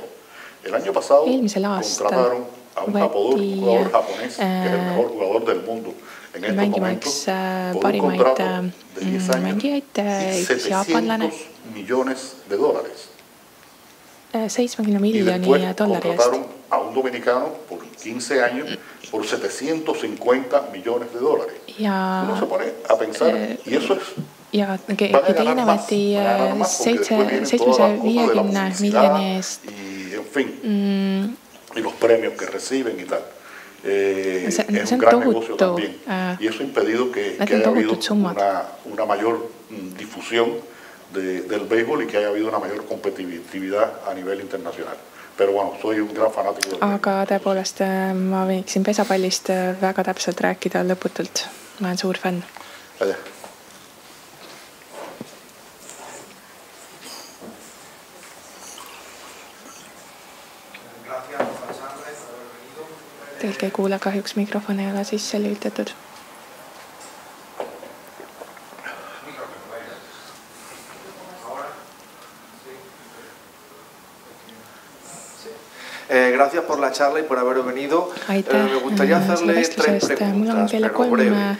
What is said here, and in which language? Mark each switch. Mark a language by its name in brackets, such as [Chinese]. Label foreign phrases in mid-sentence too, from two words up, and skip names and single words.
[Spanish] El año pasado contrataron a un jugador japonés que es el mejor jugador del mundo en estos momentos por un contrato de 10 años y $700 millones. 70 y después contrataron a un dominicano por 15 años por $750 millones. Uno se pone a pensar y eso es [Estonian] ja teenivadki 750 miljonist. [Spanish] En fin, y los premios que reciben y tal. Es un gran negocio también. Y eso ha impedido que haya habido una mayor difusión del béisbol y que haya habido una mayor competitividad a nivel internacional. Pero bueno, soy un gran fanático del béisbol. [Estonian] Aga tõepoolest ma võiksin pesapallist väga täpselt rääkida lõputult. Ma olen suur fänn. Teilgi ei kuule kahjuks mikrofon ei ole sisse lülitatud. [Spanish] Gracias por la charla y por haber venido. Me gustaría hacerle 3 preguntas, pero breve.